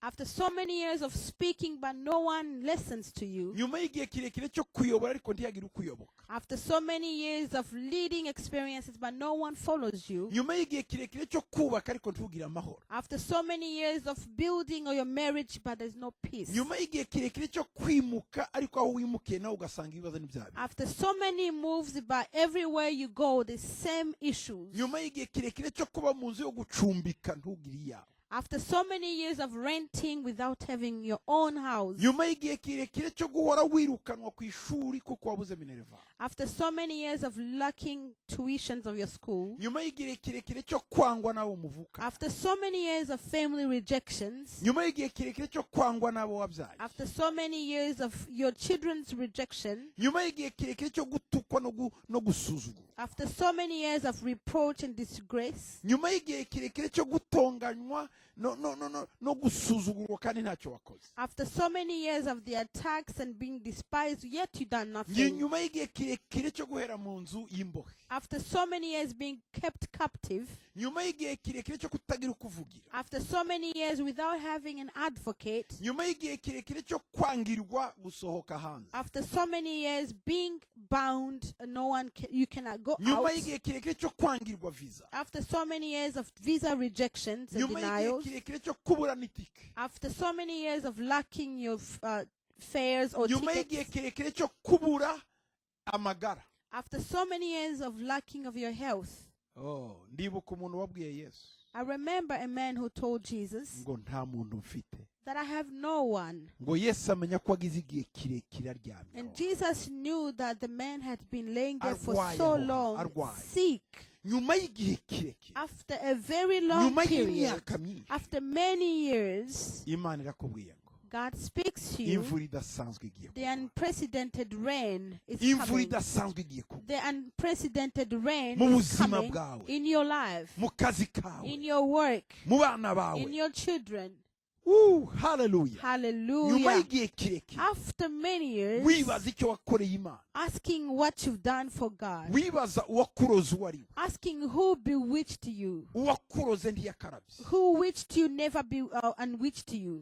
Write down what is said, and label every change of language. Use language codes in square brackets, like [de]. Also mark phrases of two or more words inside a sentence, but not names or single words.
[en] After so many years of speaking but no one listens to you, [rw] nyuma y'igihe kirekire cyo kuyobora ariko ntihagire ukuyoboka, [en] after so many years of leading experiences but no one follows you, [rw] nyuma y'igihe kirekire cyo kubaka ariko ntugire amahoro, [en] after so many years of building your marriage but there's no peace, [rw] nyuma y'igihe kirekire cyo kwimuka ariko aho wimukiye nawe ugasanga ibibazo n'ibyaha, [en] after so many moves but everywhere you go the same issues, [rw] nyuma y'igihe kirekire cyo kuba mu nzu yo gucumbika ntugire iyawe, [en] after so many years of renting without having your own house, [rw] nyuma y'igihe kirekire cyo guhora wirukanwa ku ishuri kuko wabuze minerva, [en] after so many years of lacking tuitions of your school, [rw] nyuma y'igihe kirekire cyo kwangwa n'abo muvuka, [en] after so many years of family rejections, [rw] nyuma y'igihe kirekire cyo kwangwa n'abo wabyaye, [en] after so many years of your children's rejection, [rw] nyuma y'igihe kirekire cyo gutukwa no gusuzugura, [en] after so many years of reproach and disgrace, [rw] nyuma y'igihe kirekire cyo gutonganywa no gusuzugurwa kandi ntacyo wakoze, [en] after so many years of the attacks and being despised, yet you done nothing, [rw] nyuma y'igihe kirekire cyo guhera mu nzu y'imbohe, [en] after so many years being kept captive, [rw] nyuma y'igihe kirekire cyo kutagira ukuvugira, [en] after so many years without having an advocate, [rw] nyuma y'igihe kirekire cyo kwangirwa gusohoka hanze, [en] after so many years being bound, you cannot go [rw] nyuma [en] out, [rw] y'igihe kirekire cyo kwangirwa visa, [en] after so many years of visa rejections and [rw] nyuma y'igihe [en] denials, [rw] kirekire cyo kubura n'itike, [en] after so many years of lacking your fares or [rw] nyuma y'igihe [en] tickets, [rw] kirekire cyo kubura amagara. [en] after so many years of lacking of your health. [rw] Ndibuka umuntu wabwiye Yesu [en] I remember a man who told Jesus [rw] ngo nta muntu mfite, [en] that I have no one. [rw] ngo Yesu amenya ko agize igihe kirekire aryamye, [en] And Jesus knew that the man had been laying there for [rw] Arwaye [en] so [rw] aho, [en] long, [rw] arwaye. [en] sick. [rw] nyuma y'igihe kirekire, [en] After a very long [rw] nyuma [en] period, [rw] y'imyaka myinshi, [en] after many years, [rw] Imana irakubwiye ngo [en] God speaks to you. [rw] imvura idasanzwe igiye [en] The [rw] kugwa, [en] unprecedented rain is [rw] imvura [en] coming. [rw] idasanzwe igiye kugwa [en] The unprecedented rain [rw] mu [en] is [rw] buzima [en] coming [rw] bwawe, [en] in your life, [rw] mu kazi kawe, [en] in your work, [rw] mu bana bawe. [en] in your children. [rw] Hallelujah. nyuma [en] Hallelujah. [rw] y'igihe kirekire [en] After many years, [rw] wibaza icyo wakoreye Imana, [en] asking what you've done for God, [rw] wibaza uwakuroze uwo ari we, [en] asking who bewitched you, [rw] uwakuroze ntiyakarabye, [en] who witched you never be unwitched you.